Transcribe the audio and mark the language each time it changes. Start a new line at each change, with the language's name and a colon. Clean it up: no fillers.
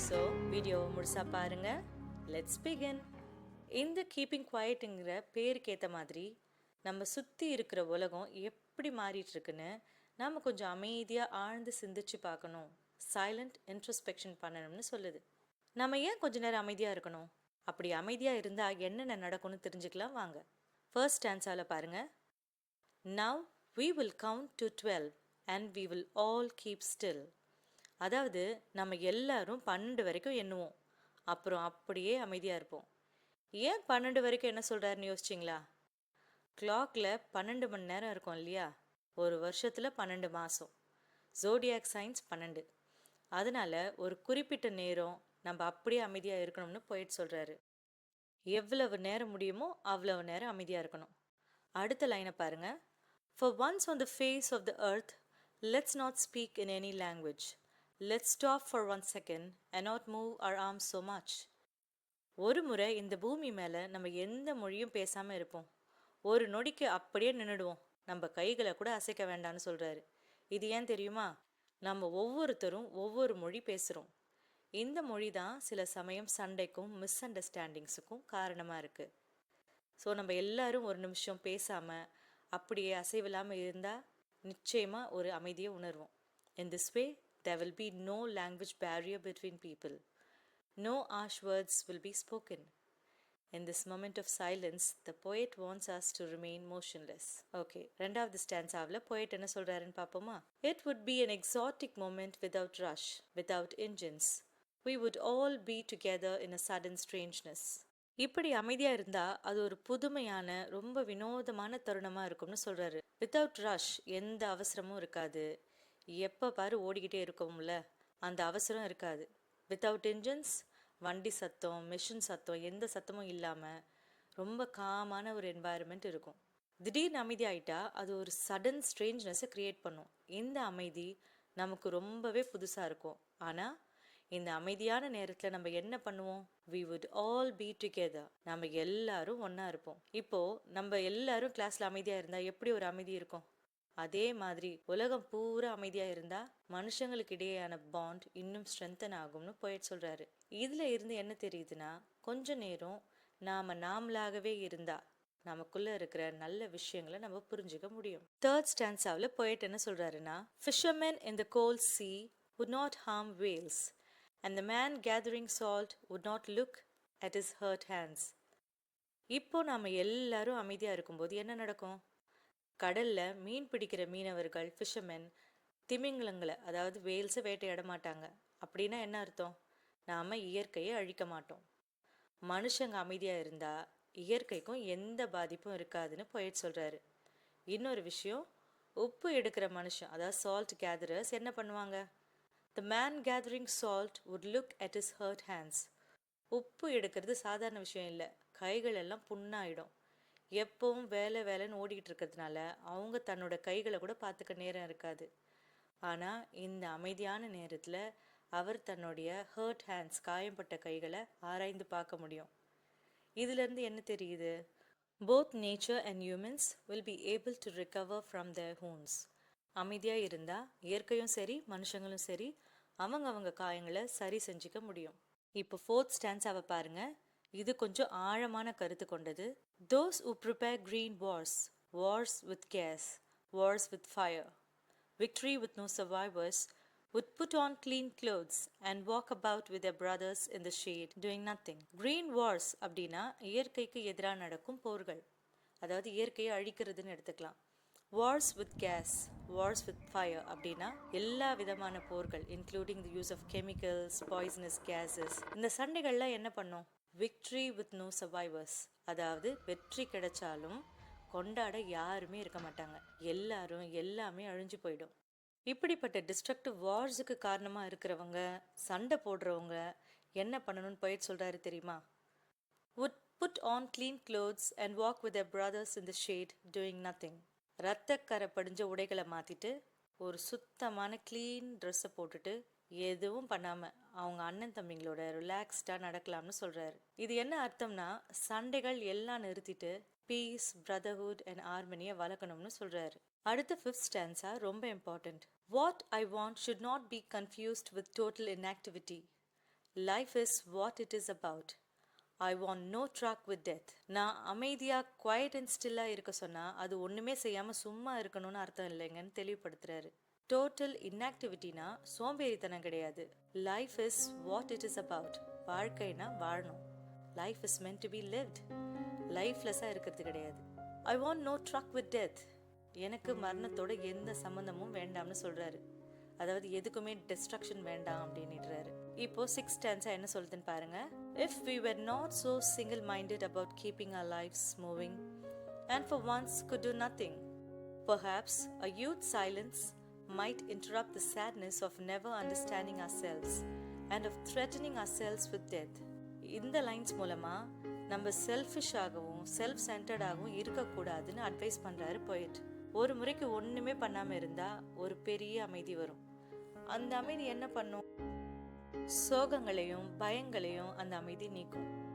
Tamil: So வீடியோவை முழுசா பாருங்கள்.
English: Let's begin.
Tamil: இந்த கீப்பிங் குவைட்டுங்கிற பேருக்கு ஏற்ற மாதிரி நம்ம சுற்றி இருக்கிற உலகம் எப்படி மாறிட்டுருக்குன்னு நாம் கொஞ்சம் அமைதியாக ஆழ்ந்து சிந்திச்சு பார்க்கணும். சைலண்ட் இன்ட்ரோஸ்பெக்ஷன் பண்ணணும்னு சொல்லுது. நம்ம ஏன் கொஞ்ச நேரம் அமைதியாக இருக்கணும்? அப்படி அமைதியாக இருந்தால் என்னென்ன நடக்கும்னு தெரிஞ்சுக்கலாம் வாங்க. ஃபர்ஸ்ட் ஸ்டான்ஸாவில் பாருங்கள்.
English: Now we will count to 12 and we will all keep still.
Tamil: அதாவது நம்ம எல்லாரும் 12 வரைக்கும் எண்ணுவோம், அப்புறம் அப்படியே அமைதியாக இருப்போம். ஏன் 12 வரைக்கும் என்ன சொல்கிறாருன்னு யோசிச்சிங்களா? கிளாக்கில் 12 மணி நேரம் இருக்கும் இல்லையா? ஒரு வருஷத்தில் 12 மாதம், ஜோடியாக் சயின்ஸ் 12. அதனால் ஒரு குறிப்பிட்ட நேரம் நம்ம அப்படியே அமைதியாக இருக்கணும்னு போயிட்டு சொல்கிறாரு. எவ்வளவு நேரம் முடியுமோ அவ்வளவு நேரம் அமைதியாக இருக்கணும். அடுத்த லைனை பாருங்கள்.
English: For once on the face of the earth, let's not speak in any language. Let's stop for 1 second and not move our arms so much.
Tamil: ஒரு முறை இந்த பூமி மேலே நம்ம எந்த மொழியும் பேசாமல் இருப்போம். ஒரு நொடிக்கு அப்படியே நின்றுடுவோம். நம்ம கைகளை கூட அசைக்க வேண்டாம்னு சொல்கிறாரு. இது ஏன் தெரியுமா? நம்ம ஒவ்வொருத்தரும் ஒவ்வொரு மொழி பேசுகிறோம். இந்த மொழி தான் சில சமயம் சண்டைக்கும் மிஸ் அண்டர்ஸ்டாண்டிங்ஸுக்கும் காரணமாக இருக்குது. ஸோ நம்ம எல்லாரும் ஒரு நிமிஷம் பேசாமல் அப்படியே அசைவில்லாமல் இருந்தால் நிச்சயமாக ஒரு அமைதியை உணர்வோம்.
English: In this way, there will be no language barrier between people. No harsh words will be spoken. In this moment of silence, the poet wants us to remain motionless.
Tamil: Okay, ரெண்டாவது ஸ்டான்ஸாவில் poet என்ன சொல்கிறாருன்னு பார்ப்போமா?
English: It would be an exotic moment without rush, without engines. We would all be together in a sudden strangeness.
Tamil: இப்படி அமைதியாக இருந்தால் அது ஒரு புதுமையான ரொம்ப வினோதமான தருணமாக இருக்கும்னு சொல்கிறாரு.
English: without rush,
Tamil: எந்த அவசரமும் இருக்காது. எப்போ பாரு ஓடிக்கிட்டே இருக்கோம்ல, அந்த அவசரம் இருக்காது.
English: without engines,
Tamil: வண்டி சத்தம், மிஷின் சத்தம், எந்த சத்தமும் இல்லாமல் ரொம்ப காமான ஒரு என்வாயர்மெண்ட் இருக்கும். திடீர்னு அமைதி ஆகிட்டா அது ஒரு சடன் ஸ்ட்ரேஞ்ச்னஸை க்ரியேட் பண்ணும். இந்த அமைதி நமக்கு ரொம்பவே புதுசாக இருக்கும். ஆனால் இந்த அமைதியான நேரத்தில் நம்ம என்ன பண்ணுவோம்?
English: We would all be together.
Tamil: நம்ம எல்லாரும் ஒன்றா இருப்போம். இப்போது நம்ம எல்லாரும் கிளாஸில் அமைதியாக இருந்தால் எப்படி ஒரு அமைதி இருக்கும்? அதே மாதிரி உலகம் பூரா அமைதியாக இருந்தால் மனுஷங்களுக்கு இடையேயான பாண்ட் இன்னும் ஸ்ட்ரென்தன் ஆகும்னு போயிட்டு சொல்கிறாரு. இதில் இருந்து என்ன தெரியுதுன்னா, கொஞ்ச நேரம் நாம் நாமளாகவே இருந்தால் நமக்குள்ளே இருக்கிற நல்ல விஷயங்களை நம்ம புரிஞ்சுக்க முடியும். தேர்ட் ஸ்டான்ஸாவில் போயிட்டு என்ன சொல்கிறாருன்னா,
English: fishermen in the cold sea would not harm whales. And the man gathering salt would not look at his hurt hands.
Tamil: இப்போ நாம் எல்லாரும் அமைதியாக இருக்கும்போது என்ன நடக்கும்? கடலில் மீன் பிடிக்கிற மீனவர்கள், ஃபிஷர்மென், திமிங்கலங்களை அதாவது வேல்ஸை வேட்டையாட மாட்டாங்க. அப்படின்னா என்ன அர்த்தம்? நாம் இயற்கையை அழிக்க மாட்டோம். மனுஷங்க அமைதியாக இருந்தால் இயற்கைக்கும் எந்த பாதிப்பும் இருக்காதுன்னு போயிட்டு சொல்கிறாரு. இன்னொரு விஷயம், உப்பு எடுக்கிற மனுஷன் அதாவது சால்ட் கேதரர்ஸ் என்ன பண்ணுவாங்க?
English: The man gathering salt would look at his hurt hands.
Tamil: உப்பு எடுக்கிறது சாதாரண விஷயம் இல்லை. கைகள் எல்லாம் புண்ணாயிடும். எப்பவும் வேலைன்னு ஓடிக்கிட்டு இருக்கிறதுனால அவங்க தன்னோட கைகளை கூட பார்த்துக்க நேரம் இருக்காது. ஆனால் இந்த அமைதியான நேரத்தில் அவர் தன்னுடைய
English: hurt hands,
Tamil: காயம்பட்ட கைகளை ஆராய்ந்து பார்க்க முடியும். இதிலிருந்து என்ன தெரியுது?
English: Both nature and humans will be able to recover from their wounds.
Tamil: அமைதியாக இருந்தால் இயற்கையும் சரி மனுஷங்களும் சரி அவங்க காயங்களை சரி செஞ்சுக்க முடியும். இப்போ ஃபோர்த் ஸ்டான்ஸாவை பாருங்க. இது கொஞ்சம் ஆழமான கருத்து கொண்டது.
English: Those who prepare green wars, wars with gas, wars with fire, victory with no survivors, would put on clean clothes and walk about with their brothers in the shade doing nothing. Green wars
Tamil: அப்படின்னா இயற்கைக்கு எதிராக நடக்கும் போர்கள், அதாவது இயற்கையை அழிக்கிறதுன்னு எடுத்துக்கலாம்.
English: wars with gas, wars with fire
Tamil: அப்படின்னா எல்லா விதமான போர்கள்,
English: Including the use of chemicals, poisonous gases.
Tamil: இந்த சண்டைகள்லாம் என்ன பண்ணும்?
English: victory with no survivors,
Tamil: அதாவது வெற்றி கிடைச்சாலும் கொண்டாட யாருமே இருக்க மாட்டாங்க, எல்லாரும் எல்லாமே அழிஞ்சு போயிடும். இப்படிப்பட்ட டிஸ்ட்ரக்டிவ் வார்ஸுக்கு காரணமாக இருக்கிறவங்க, சண்டை போடுறவங்க என்ன பண்ணணும்னு போயிட்டு சொல்கிறாரு தெரியுமா?
English: would put on clean clothes and walk with their brothers in the shade doing nothing.
Tamil: ரத்தக்கரை படிஞ்ச உடைகளை மாற்றிட்டு ஒரு சுத்தமான க்ளீன் ட்ரெஸ்ஸை போட்டுட்டு எதுவும் பண்ணாமல் அவங்க அண்ணன் தம்பிங்களோட ரிலாக்ஸ்டாக நடக்கலாம்னு சொல்கிறாரு. இது என்ன அர்த்தம்னா, சண்டைகள் எல்லாம் நிறுத்திட்டு
English: peace, brotherhood and ஹார்மனியை
Tamil: வளர்க்கணும்னு சொல்கிறாரு. அடுத்த 5th ஸ்டான்ஸா ரொம்ப important.
English: What I want should not be confused with total inactivity. Life is what it is about. I want no truck with death.
Tamil: நான் அமைதியாக
English: quiet and ஸ்டில்லாக
Tamil: இருக்க சொன்னால் அது ஒன்றுமே செய்யாமல் சும்மா இருக்கணும்னு அர்த்தம் இல்லைங்கன்னு தெளிவுபடுத்துறாரு. டோட்டல் இன்ஆக்டிவிட்டினா சோம்பேறித்தனம் கிடையாது.
English: Life is what it is about.
Tamil: வாழ்க்கைனா வாழணும்.
English: Life is meant to be lived.
Tamil: லைஃப்லெஸ்ஸாக இருக்கிறது கிடையாது.
English: I want no track with death.
Tamil: எனக்கு மரணத்தோட எந்த சம்மந்தமும் வேண்டாம்னு சொல்கிறாரு. அதாவது எதுக்குமே டிஸ்ட்ரக்ஷன் வேண்டாம் அப்படின்னுறாரு. இப்போ 6th ஸ்டான்ஸா என்ன சொல்லுதுன்னு பாருங்க.
English: If we were not so single-minded about keeping our lives moving and for once could do nothing, perhaps a youth's silence might interrupt the sadness of never understanding ourselves and of threatening ourselves with death.
Tamil: இந்த lines மூலமா நம்ம செல்ஃபிஷாகவும் self சென்டர்டாகவும் இருக்கக்கூடாதுன்னு advice பண்ணுறாரு போயிட். ஒரு முறைக்கு ஒன்றுமே பண்ணாமல் இருந்தால் ஒரு பெரிய அமைதி வரும். அந்த அமைதி என்ன பண்ணும்? சோகங்களையும் பயங்களையும் அந்த அமைதி நீக்கும்.